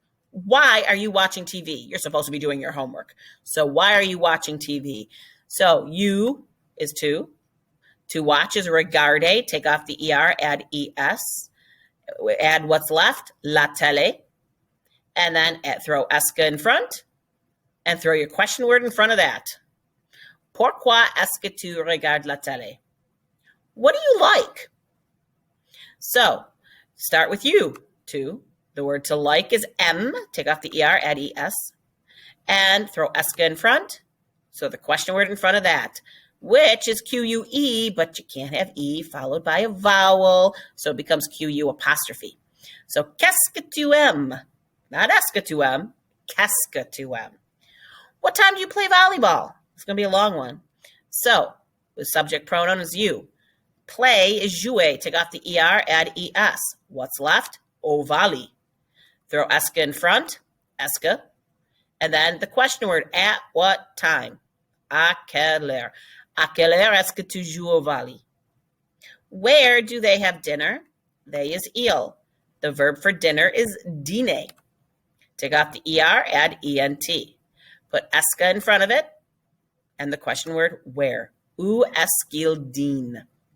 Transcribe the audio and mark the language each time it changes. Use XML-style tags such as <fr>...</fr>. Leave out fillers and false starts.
<en>Why are you watching TV? You're supposed to be doing your homework. So why are you watching TV? So you is to. To watch is regarder. Take off the ER, add ES. Add what's left, la télé. And then throw eska in front and throw your question word in front of that.</en> <fr>Pourquoi est-ce que tu regardes la télé?</fr> <en>What do you like? So start with you, to. The word to like is M. Take off the ER, add ES. And throw eska in front. So the question word in front of that, which is QUE, but you can't have E followed by a vowel. So it becomes QU apostrophe.</en> <fr>So qu'est-ce que tu aimes? Not est-ce que tu aimes, qu'est-ce que tu aimes?</fr> <en>What time do you play volleyball? It's going to be a long one. So the subject pronoun is you. Play is jouer. Take off the ER, add ES. What's left? Au volley. Throw eska in front, eska. And then the question word, at what time?</en> <fr>À quelle heure? À quelle heure est-ce que tu joues au volley?</fr> <en>Where do they have dinner? They is il. The verb for dinner is dîner. Take off the ER, add ENT. Put eska in front of it. And the question word, where?</en> <fr>Où est-ce qu'ils dînent?</fr>